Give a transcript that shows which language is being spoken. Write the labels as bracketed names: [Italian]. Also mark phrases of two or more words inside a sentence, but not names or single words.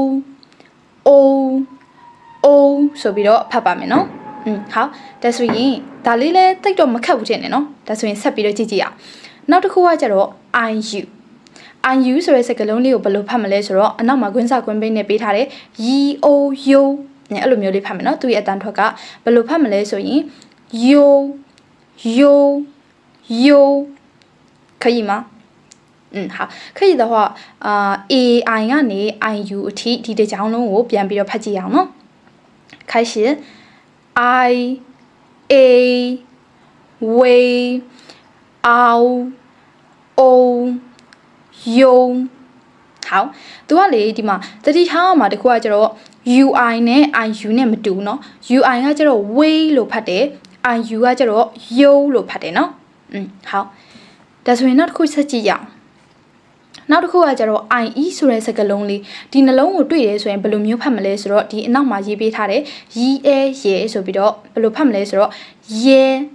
[Burmese] ဆိုပြီးတော့ဖတ်ပါမယ်နော်好ဒါဆိုရင်ဒါလေးလည်းတိတ်တော့မခက်ဘူးထင်တယ်နော်ဒါဆိုရင်ဆက်ပြီးတော့ကြည့်ကြည့်အောင်နောက်တစ်ခုကကျတော့ IU ဆိုတဲ့စကားလုံးလေးကိုဘယ်လိုဖတ်မလဲဆိုတော့အနောက်မှာကွင်းစာကွင်းပိန်းနဲ့ပေးထားတယ် YO အဲ့လိုမျိုးလေးဖတ်မယ်နော်သူရဲ့အတန်ထွက်ကဘယ်လိုဖတ်မလဲဆိုရင် yo [Chinese] 可以吗好可以的话 [Burmese] AI ကနေ IU အထိဒီတစ်ကြောင်းလုံးကိုပြန်ပြီးတော့ဖတ်ကြည့်အောင်နော်开始 I A way ow o yo 好သူကလေဒီမှာတတိထားမှာတခုကကျတော့ UI နဲ့ IU နဲ့ မတူเนาะ UI ကကျတော့ way လို့ဖတ်တယ် IU ကကျတော့ yo လို့ဖတ်တယ်เนาะ好ဒါဆိုရင်နောက်တစ်ခုဆက်ကြည့်ရအောင်နောက်တစ်ခုကကျတော့ IE ဆိုတဲ့စကားလုံးလေးဒီနှလုံးကိုတွေ့ရဲဆိုရင်ဘယ်လိုမျိုးဖတ်မလဲဆိုတော့ဒီအနောက်မှာရေးပေးထားတယ်ရေဆိုပြီးတော့ဘယ်လိုဖတ်မလဲဆိုတော့ရေ